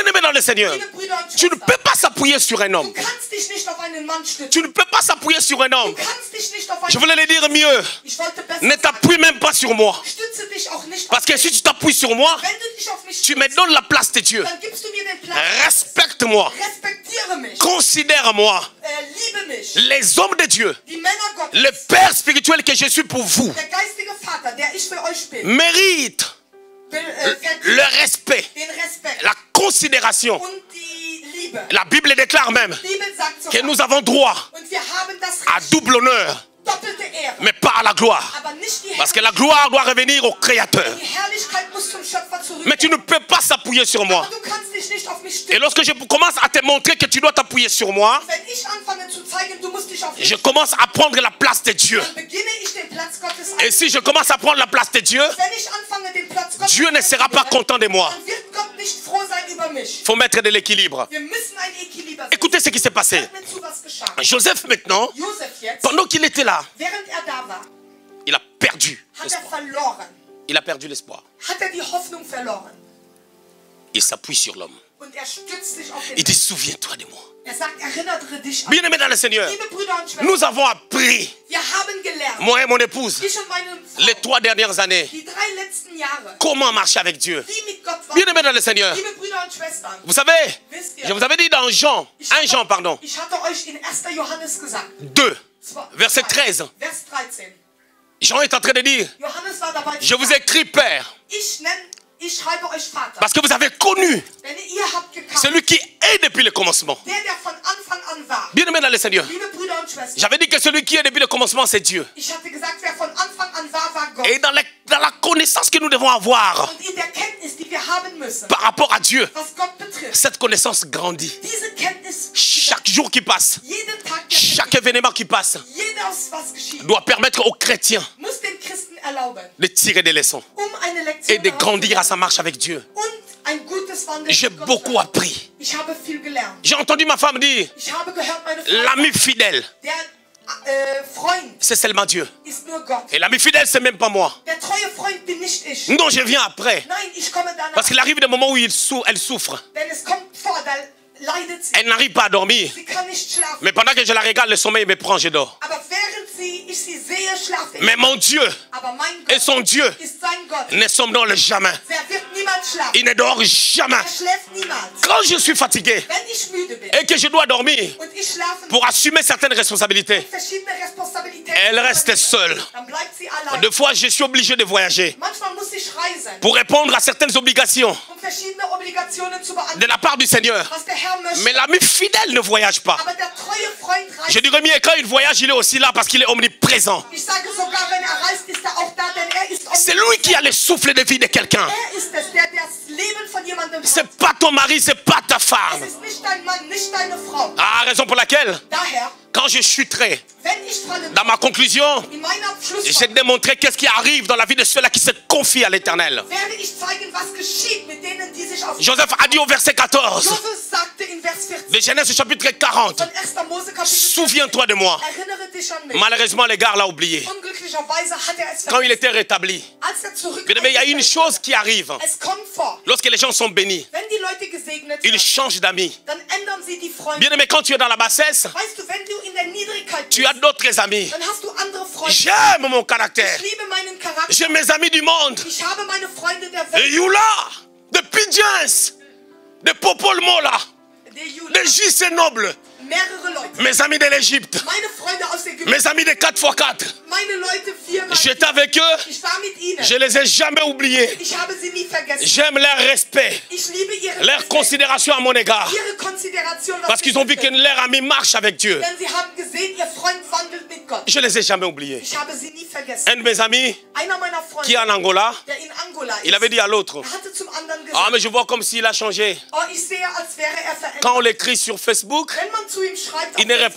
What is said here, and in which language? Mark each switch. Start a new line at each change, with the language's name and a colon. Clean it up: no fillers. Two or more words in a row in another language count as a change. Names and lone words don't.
French: Bien-aimé dans le Seigneur,
German: Liebe Brüder und
French: tu ne
German: Schwestern,
French: peux pas s'appuyer sur un
German: du
French: homme.
German: kannst dich nicht auf einen Mann stützen.
French: Tu ne peux pas s'appuyer sur un
German: Du
French: homme.
German: kannst dich nicht auf einen
French: Je voulais le dire mieux.
German: Ich wollte besser
French: Ne
German: sagen,
French: t'appuie même pas sur moi.
German: stütze dich auch nicht
French: Parce
German: auf
French: que
German: mich.
French: si tu t'appuies sur moi,
German: Wenn du dich auf mich
French: tu me
German: stützt,
French: donnes la place de Dieu.
German: dann gibst du mir den Platz.
French: Respecte-moi.
German: Respektiere mich.
French: Considère-moi.
German: Liebe mich.
French: Les hommes de Dieu.
German: Die Männer Gottes.
French: Le Père spirituel que je suis pour vous.
German: Der geistige Vater, der ich für euch bin.
French: Mérite
German: Verdient
French: le respect,
German: den Respekt
French: la considération.
German: und die Liebe.
French: La Bible déclare même
German: Die Bibel sagt
French: que
German: sogar,
French: nous avons droit
German: und wir haben das
French: à
German: Recht,
French: double honneur,
German: doppelte Ehre,
French: mais pas à la gloire.
German: aber nicht die
French: Parce que la
German: Herrlichkeit.
French: gloire doit revenir au Créateur.
German: Die Herrlichkeit muss zum Schöpfer
French: Mais tu
German: zurückkehren.
French: ne peux pas s'appuyer sur moi.
German: Aber du kannst dich nicht auf mich
French: Et
German: stützen.
French: lorsque je commence à te montrer que tu dois t'appuyer sur moi,
German: Wenn ich anfange zu zeigen, du musst dich auf mich
French: je commence à prendre la place de Dieu.
German: dann beginne ich den Platz Gottes
French: Et si je commence à prendre la place de Dieu,
German: Wenn ich anfange, den Platz Gottes
French: Dieu ne sera pas
German: einzunehmen,
French: content de moi.
German: dann wird Gott nicht froh sein über mich.
French: Il faut mettre de l'équilibre.
German: Wir müssen ein Equilibrium setzen.
French: Écoutez ce qui s'est passé.
German: Hört mir zu, was geschah.
French: Joseph maintenant,
German: Josef jetzt,
French: pendant qu'il était là,
German: während da war,
French: il a perdu
German: hat
French: l'espoir.
German: verloren.
French: Il a perdu l'espoir.
German: Hat die Hoffnung verloren.
French: Il s'appuie sur l'homme.
German: Und stützt sich auf den
French: Il dit, souviens-toi de moi.
German: sagt, erinnere dich an.
French: Bien-aimé dans le Seigneur,
German: Liebe Brüder und Schwestern,
French: nous avons appris,
German: wir haben gelernt,
French: moi et mon épouse,
German: ich und meine
French: les
German: Frau,
French: 3 dernières années,
German: die 3 letzten Jahre,
French: comment marcher avec Dieu.
German: wie mit Gott waren.
French: Bien-aimé dans le Seigneur,
German: Liebe Brüder und Schwestern,
French: vous savez,
German: wisst
French: je
German: ihr,
French: vous avais dit dans Jean, 1 Jean, pardon,
German: ich hatte euch in 1. Johannes gesagt,
French: 2, verset 13.
German: Vers 13.
French: Jean est en train de dire,
German: Johannes war dabei,
French: je vous écris Père,
German: ich schreibe euch Vater,
French: parce que vous avez connu
German: denn ihr habt gekannt,
French: celui qui est depuis le commencement.
German: der von Anfang an war.
French: Bien-aimé dans le Seigneur,
German: Liebe Brüder und Schwestern,
French: j'avais dit que celui qui est depuis le commencement, c'est Dieu.
German: ich hatte gesagt, wer von Anfang an war Gott.
French: Et dans la connaissance que nous devons avoir
German: Und in der Kenntnis, die wir haben müssen,
French: par rapport à Dieu,
German: was Gott betrifft,
French: cette connaissance grandit.
German: diese Kenntnis,
French: Chaque jour qui passe,
German: jeden Tag, der
French: chaque événement qui passe,
German: jedes, was geschieht,
French: doit permettre aux chrétiens
German: muss den Christen erlauben,
French: de tirer des leçons
German: eine Lektion
French: et de grandir à
German: herauszulernen
French: sa marche avec Dieu.
German: und ein gutes Wandeln
French: J'ai
German: mit Gott
French: beaucoup
German: zu haben.
French: appris.
German: Ich habe viel gelernt.
French: J'ai entendu ma femme dire,
German: Ich habe gehört, meine Frau,
French: l'ami fidèle,
German: der Freund
French: c'est seulement Dieu.
German: ist nur Gott.
French: Et l'ami fidèle, c'est même pas moi.
German: Der treue Freund bin nicht ich.
French: Non, je viens après.
German: Nein, ich komme danach.
French: Parce qu'il arrive des moments où elle souffre.
German: Denn es kommt vor, da leidet sie.
French: Elle n'arrive pas à dormir.
German: Sie kann nicht schlafen.
French: Mais pendant que je la regarde, le sommeil me prend, je dors.
German: Aber während ich sie sehe, schlafe ich.
French: Mais mon Dieu
German: Aber mein
French: et
German: Gott
French: son Dieu
German: ist sein Gott.
French: ne somnolent jamais.
German: Der wird niemals schlafen.
French: Il ne dort jamais.
German: Er schläft niemals.
French: Quand je suis fatigué
German: Wenn ich müde bin
French: et que je dois dormir
German: und ich schlafen
French: pour assumer certaines responsabilités,
German: verschiedene Responsabilitäten,
French: elle reste seule.
German: dann bleibt sie allein.
French: Deux fois, je suis obligé de voyager
German: Manchmal muss ich reisen,
French: pour répondre à certaines obligations
German: verschiedene Obligationen zu
French: de
German: beantworten,
French: la part du Seigneur.
German: was der Herr möchte.
French: Mais l'ami fidèle ne voyage pas.
German: Aber der treue Freund reist.
French: Je dirais mieux, quand il voyage, il est aussi là parce qu'il est omniprésent.
German: Ich sage sogar, wenn reist, ist auch da, denn ist
French: C'est lui qui a le souffle de vie de quelqu'un.
German: ist es, der das Leben von jemandem
French: C'est
German: hat.
French: pas ton mari, c'est pas ta
German: Es
French: femme.
German: ist nicht dein Mann, nicht deine Frau.
French: Ah, raison pour laquelle,
German: Daher,
French: quand je chuterai,
German: wenn ich falle,
French: dans ma conclusion,
German: in meiner
French: j'ai
German: Schlussfolgerung
French: démontré qu'est-ce qui arrive dans la vie de ceux-là qui se confient à l'Éternel.
German: werde ich zeigen, was geschieht mit denen, die sich auf
French: Joseph a dit au verset 14
German: Josef sagte in Vers 14
French: de Genèse chapitre 40,
German: von 1. Mose Kapitel 14,
French: souviens-toi de moi.
German: erinnere dich an mich.
French: Malheureusement, le gars l'a oublié.
German: Unglücklicherweise hat es
French: Quand il
German: vergessen.
French: était rétabli.
German: Als zurück
French: Mais il y a une chose qui arrive.
German: es kommt vor,
French: Lorsque les gens sont bénis,
German: wenn die Leute gesegnet
French: ils
German: sind,
French: changent d'amis.
German: dann ändern sie die Freunde.
French: Bien aimé, quand tu es dans la bassesse,
German: Weißt du, wenn du in der Niedrigkeit
French: tu
German: bist,
French: as d'autres amis.
German: dann hast du andere Freunde.
French: J'aime mon caractère.
German: Ich liebe meinen Charakter.
French: J'ai mes amis du monde.
German: Ich habe meine Freunde der
French: De
German: Welt.
French: Youla, de Pidjans, de Popol Mola,
German: Der Jule,
French: de JC Noble.
German: mehrere Leute.
French: Mes amis de l'Égypte,
German: Meine Freunde aus Ägypten,
French: mes amis de 4x4,
German: meine Leute viermal.
French: j'étais avec eux,
German: Ich war mit ihnen.
French: je les ai jamais oubliés.
German: Ich habe sie nie vergessen.
French: J'aime leur respect,
German: Ich liebe ihre
French: leur
German: Respekt,
French: considération à mon égard.
German: ihre Konsideration, was
French: Parce qu'ils ont vu que
German: betrifft.
French: leur ami marche avec Dieu.
German: Denn sie haben gesehen, ihr Freund wandelt mit Gott.
French: Je les ai jamais oubliés.
German: Ich habe sie nie vergessen.
French: Un de mes amis
German: Einer meiner
French: qui est
German: Freunde,
French: en Angola,
German: der in Angola ist,
French: il avait dit à l'autre,
German: hatte zum anderen ah gesagt,
French: mais je vois comme s'il a changé.
German: oh, ich sehe, als wäre er verändert.
French: Quand on l'écrit sur Facebook,
German: Wenn man zu ihm schreibt,
French: il ne
German: auf
French: répond